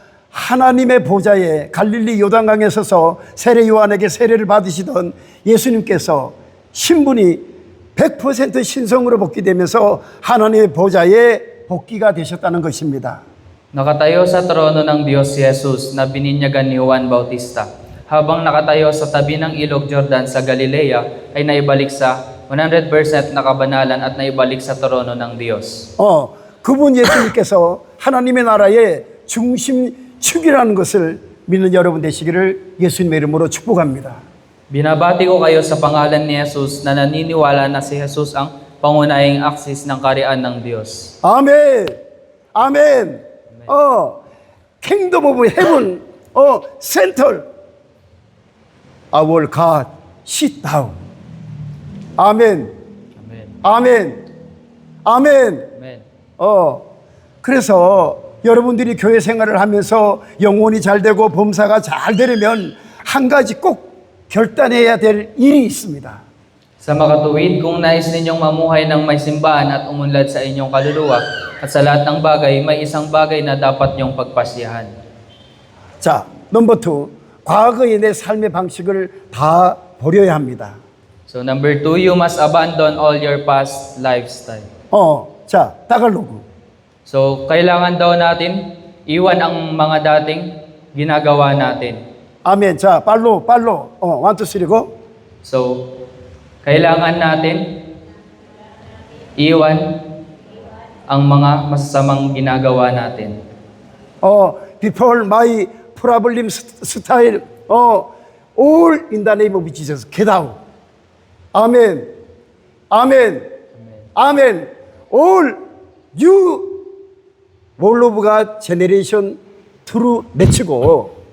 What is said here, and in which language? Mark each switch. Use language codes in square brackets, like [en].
[ko] 하나님의 보좌에 갈릴리 요단강에 서서 세례 요한에게 세례를 받으시던 예수님께서 신분이 100% 신성으로 복귀되면서 하나님의 보좌에 복귀가 되셨다는 것입니다. [tl] Nakatayo sa trono ng Diyos si Jesus na bininyagan ni Juan Bautista. Habang nakatayo sa tabi ng ilog Jordan sa Galilea, ay naibalik sa 100% na kabanalan at naibalik sa trono ng Diyos. [ko] 그분 예수님께서 하나님의 나라의 중심축이라는 것을 믿는 여러분 되시기를 예수님의 이름으로 축복합니다. [tl] Binabati ko kayo sa pangalan ni Jesus na naniniwala na si Jesus ang pangunahing aksis ng kaharian ng Diyos. [ko] 아멘. 아멘. [en] Kingdom of Heaven, center. Our God, sit down. 아멘. Amen. [ko] 아멘. 아멘. [en] Amen. [ko] 그래서 여러분들이 교회 생활을 하면서 영혼이 잘 되고 범사가 잘 되려면 한 가지 꼭 결단해야 될 일이 있습니다. [tl] Sa makatuwid, kung nais ninyong mamuhay ng may simbahan at umunlad sa inyong kaluluwa at sa lahat ng bagay, may isang bagay na dapat niyong pagpasyahan. [ko] 자, 넘버 2. 과거의 내 삶의 방식을 다 버려야 합니다. [en] So number 2, you must abandon all your past lifestyle. [ko] 자, 따갈로그. [tl] So kailangan daw natin iwan ang mga dating ginagawa natin. [ko] 아멘. 자, 빨로. 1, 2, 3, go. [tl] So kailangan natin iwan ang mga masasamang ginagawa natin. [en] Before my problem style, all in the name of Jesus, get out. [ko] 아멘. 아멘. 아멘. [en] All you wall of God generation through 맺히고.